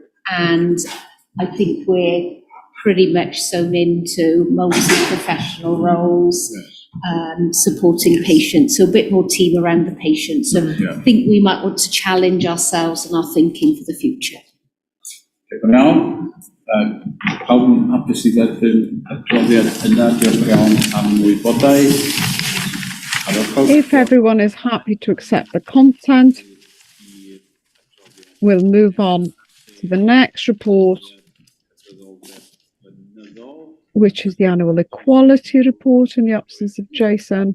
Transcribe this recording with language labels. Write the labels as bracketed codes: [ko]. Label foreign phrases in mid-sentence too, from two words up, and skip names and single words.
[en] And I think we're pretty much sewn into multi-professional roles, supporting patients, so a bit more team around the patient. So I think we might want to challenge ourselves and our thinking for the future. Now, [cy] pawb yn hapus i dderbyn y profiad yna, diolch iawn am wybodaeth. [en] If everyone is happy to accept the content, we'll move on to the next report, which is the annual equality report in the absence of Jason.